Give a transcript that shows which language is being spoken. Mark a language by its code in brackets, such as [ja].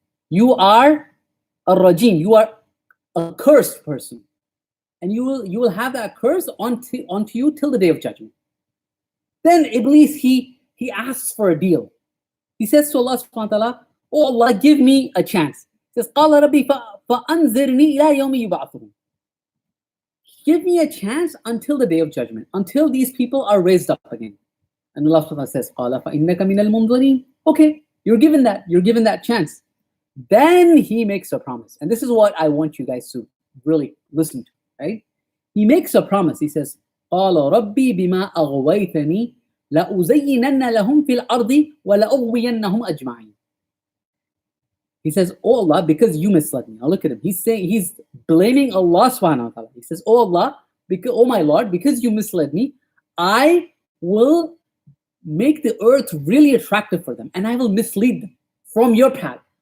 [en] You are a rajim. You are a cursed person. And you will have that curse onto you till the day of judgment. Then Iblis, he asks for a deal. He says to Allah subhanahu wa ta'ala, oh Allah, give me a chance. He says, [ar] قَالَ رَبِّي فَأَنْزِرْنِي إِلَى يَوْمِ يُبْعَثُونَ. [en] Give me a chance until the day of judgment, until these people are raised up again. And Allah subhanahu wa ta'ala says, [ar] قَالَ فَإِنَّكَ مِنَ الْمُنظَرِينَ. [en] Okay, you're given that chance. Then he makes a promise. And this is what I want you guys to really listen to, right? He makes a promise. He says, [ar] قَالَ رَبِّي بِمَا أَغْوَيْتَنِي لَأُزَيِّنَنَّ لَهُمْ فِي الْأَرْضِ وَلَأُغْوِيَنَّهُمْ أَجْمَعِينَ. [en] He says, oh Allah, because you misled me. Now look at him. He's blaming Allah subhanahu wa ta'ala. He says, oh Allah, oh my Lord, because you misled me, I will make the earth really attractive for them and I will mislead them from your path.